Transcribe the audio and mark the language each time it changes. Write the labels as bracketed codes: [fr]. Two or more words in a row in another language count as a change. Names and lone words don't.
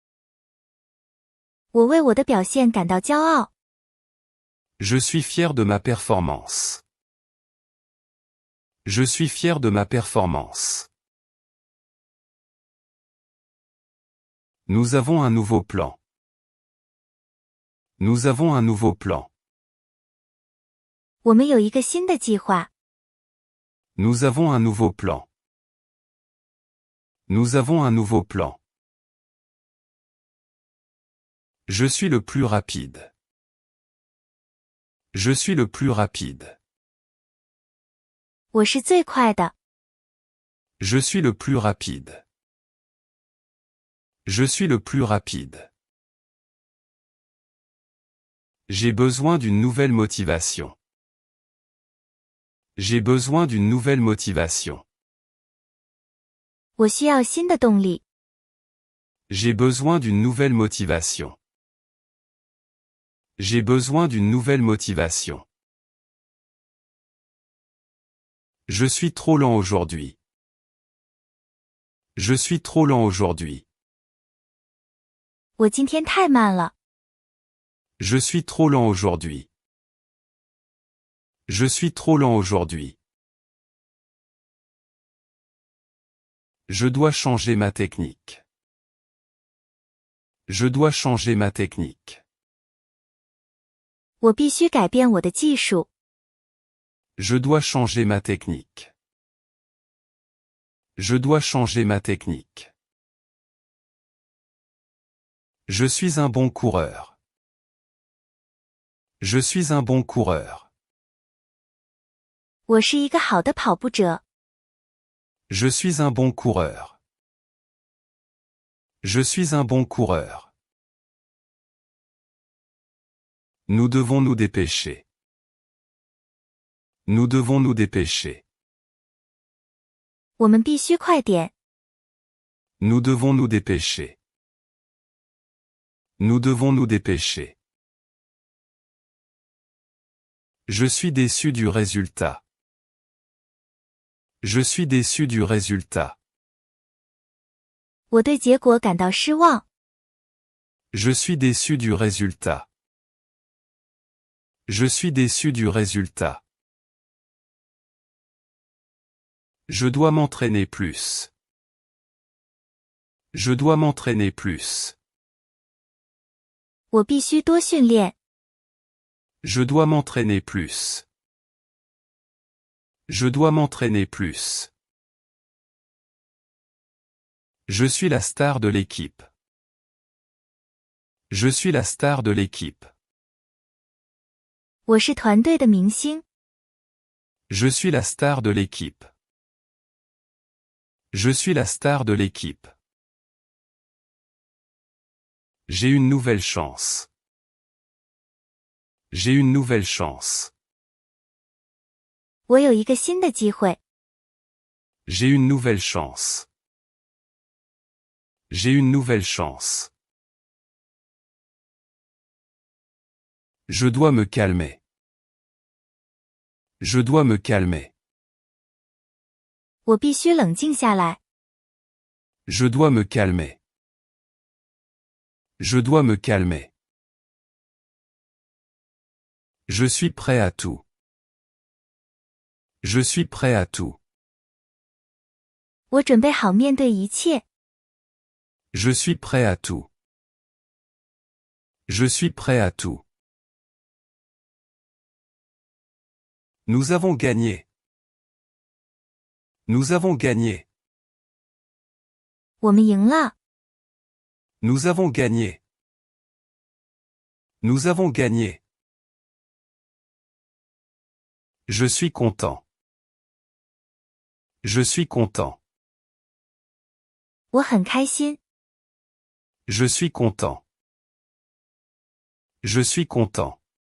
[zh] 我为我的表现感到骄傲。 [fr] Je suis fier de ma performance. Je suis fier de ma performance. Nous avons un nouveau plan. Nous avons un nouveau plan. [zh] 我们有一个新的计划。 [fr] Nous avons un nouveau plan. Nous avons un nouveau plan. Je suis le plus rapide. Je suis le plus rapide. [zh] 我是最快的。 [fr] Je suis le plus rapide. Je suis le plus rapide. J'ai besoin d'une nouvelle motivation. J'ai besoin d'une nouvelle motivation. [zh] 我需要新的动力。 [fr] J'ai besoin d'une nouvelle motivation. J'ai besoin d'une nouvelle motivation. Je suis trop lent aujourd'hui. Je suis trop lent aujourd'hui. [zh] 我今天太慢了。 [fr] Je suis trop lent aujourd'hui. Je suis trop lent aujourd'hui. Je dois changer ma technique. Je dois changer ma technique. [zh] 我必须改变我的技术。 [fr] Je dois changer ma technique. Je dois changer ma technique. Je suis un bon coureur. Je suis un bon coureur. [zh] 我是一个好的跑步者。 [fr] Je suis un bon coureur. Je suis un bon coureur. Nous devons nous dépêcher. Nous devons nous dépêcher. [zh] 我们必须快点。 [fr] Nous devons nous dépêcher. Nous devons nous dépêcher. Je suis déçu du résultat. Je suis déçu du résultat. [zh] 我对结果感到失望。 [fr] Je suis déçu du résultat. Je suis déçu du résultat. Je dois m'entraîner plus. Je dois m'entraîner plus. [zh] 我必须多训练。 [fr] Je dois m'entraîner plus. Je dois m'entraîner plus. Je suis la star de l'équipe. Je suis la star de l'équipe. [zh] 我是团队的明星。 [fr] Je suis la star de l'équipe. Je suis la star de l'équipe. J'ai une nouvelle chance. J'ai une nouvelle chance. [zh] 我有一个新的机会。 [fr] J'ai une nouvelle chance. J'ai une nouvelle chance. Je dois me calmer. Je dois me calmer. [zh] 我必须冷静下来。 [fr] Je dois me calmer. Je dois me calmer. Je suis prêt à tout. Je suis prêt à tout. [zh] 我准备好面对一切。 [fr] Je suis prêt à tout. Je suis prêt à tout. Nous avons gagné. Nous avons gagné. [zh] 我们赢了。 [fr] Nous avons gagné. Nous avons gagné. Je suis content. Je suis content. [zh] 我很开心。 [fr] Je suis content. Je suis content.